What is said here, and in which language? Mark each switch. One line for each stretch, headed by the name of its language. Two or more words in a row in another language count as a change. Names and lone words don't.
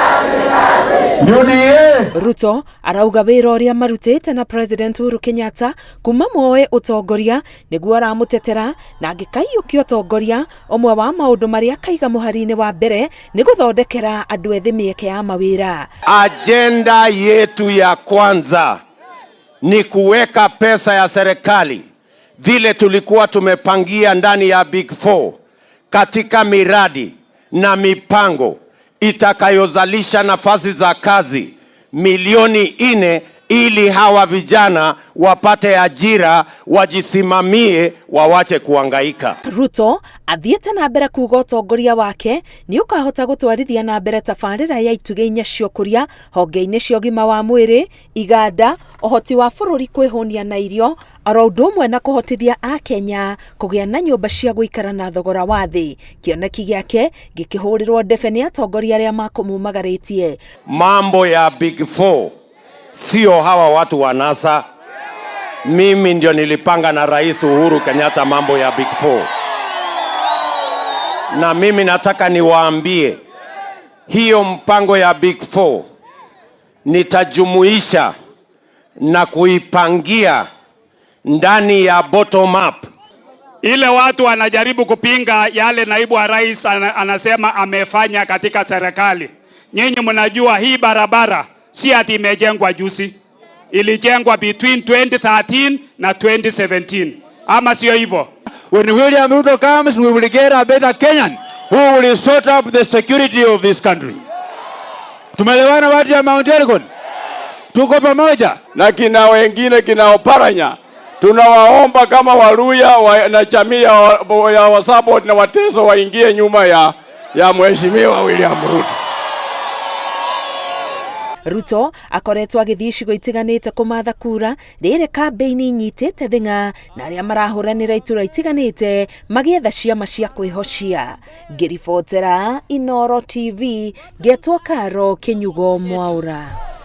Kikuyu: Ruto arauga wĩra ũrĩa marutĩte na President Uhuru Kenyatta kuma moe utongoria nĩguo aramutetera na angĩkaiyũkia utongoria ũmwe wa maũndũ marĩa kaiga mũhari-inĩ wa mbere nĩ gũthondekera andũ ethĩ mĩeke ya mawĩra.
Swahili: Agenda yetu ya kwanza ni kuweka pesa ya serikali vile tulikuwa tumepangia ndani ya Big Four katika miradi na mipango itakayozalisha nafasi za kazi milioni 4 ili hawa vijana wapate ajira, wajisimamie, wawache kuhangaika.
Kikuyu: Ruto athiete na mbere kuuga utongoria wake ni ukahota gutwarithia na mbere tabarĩra ya itugĩ inya cia ũkũria honge-inĩ cia ũgima wa mwĩrĩ, iganda, ũhoti wa bũrũri kwĩhũnia na irio, oro ũndũ ũmwe na kũhotithia Akenya kũgĩa na nyũmba cia gũikara na thogora wa thĩ. Kĩoneki gĩake gĩkĩhũrĩrwo ndebe nĩ atongoria arĩa makũmumagarĩtie.
Swahili: Mambo ya Big Four sio hawa watu wa NASA. Mimi ndio nilipanga na Rais Uhuru Kenyatta mambo ya Big Four. Na mimi nataka niwaambie hiyo mpango ya Big Four nitajumuisha na kuipangia ndani ya
English: bottom up.
Swahili: Ile watu wanajaribu kupinga yale naibu wa rais anasema amefanya katika serikali. Nyinyi mnajua hii barabara si ati imejengwa juzi. Ilijengwa between 2013 na 2017. Ama sio hivyo?
English: When William Ruto comes, we will get a better Kenyan who will sort up the security of this country.
Swahili: Tumeelewana watu ya Mount Elgon? Tuko pamoja. Na kina wengine kina Oparanya, tunawaomba kama Waluya na jamii ya Wasabot na Wateso waingie nyuma ya mheshimiwa William Ruto.
Kikuyu: Ruto akoretwo agĩthiĩ icigo itiganĩte kũmatha kura rĩrĩ kambĩini nyitĩte thing'a na arĩa marahũranĩra itura itiganĩte magĩetha ciama cia kwĩhocia. Ngĩribotera Inooro TV, ngetwo Karo Kĩnyugo Mwaũra.